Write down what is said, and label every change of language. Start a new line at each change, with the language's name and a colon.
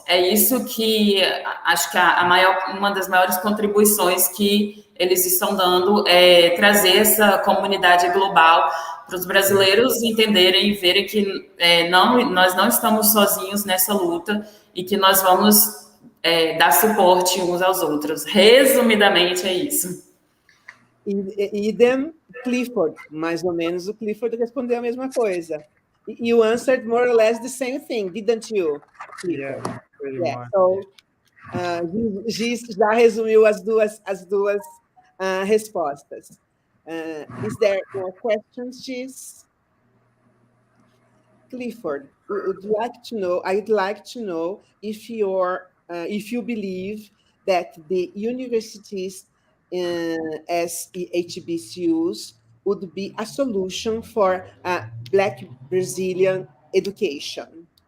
Portuguese: É isso que acho que uma das maiores contribuições que eles estão dando é trazer essa comunidade global para os brasileiros entenderem e verem que nós não estamos sozinhos nessa luta e que nós vamos dar suporte uns aos outros. Resumidamente, é isso. Idem Clifford, mais ou menos o Clifford respondeu a mesma coisa.
English: You answered more or less the same thing, didn't you, Clifford? Yeah, pretty much.
Portuguese: So, Giz já resumiu as duas respostas.
English: Is there more questions, Giz? Clifford, I'd like to know if you believe that the universities as HBCUs would be a solution for Black Brazilian education.